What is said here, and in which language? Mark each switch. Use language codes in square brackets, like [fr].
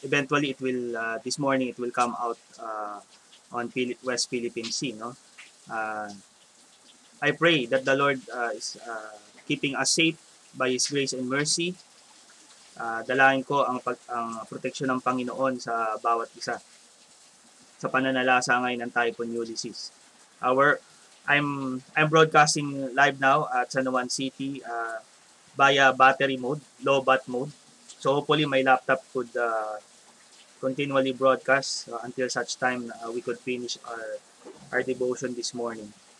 [en] Eventually, it will this morning it will come out on West Philippine Sea. No, I pray that the Lord is keeping us safe by His grace and mercy. [tl] Dalangin ko ang proteksyon ng Panginoon sa bawat isa sa pananalasa ngayon ng Typhoon Ulysses. [en] I'm broadcasting live now at San Juan City via battery mode, low bat mode. So hopefully my laptop could continually broadcast until such time we could finish our devotion this morning.